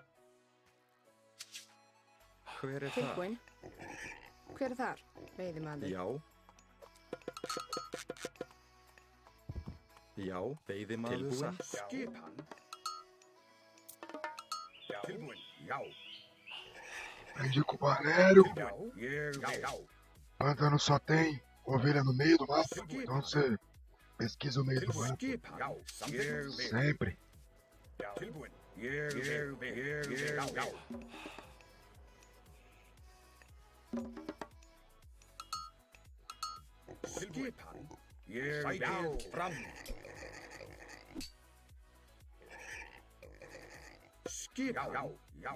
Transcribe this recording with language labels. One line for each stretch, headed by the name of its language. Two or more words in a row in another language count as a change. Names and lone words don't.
Icelandic: Hver er það? Tilbúinn. Hver er þar? Veiðimaður. Já, veiðimaður. Tilbúinn. Skipan. Já. Tilbúinn. Já.
Portuguese: Aprendi com o Barero.
Icelandic: Já.
Portuguese: Pântano só tem ovelha no meio do mato. Então você pesquisa o meio do mato.
Icelandic: Já.
Portuguese: Sempre.
Icelandic: Tilbúinn. Ég vil. Skipan. Sækið fram. Skipan. Já.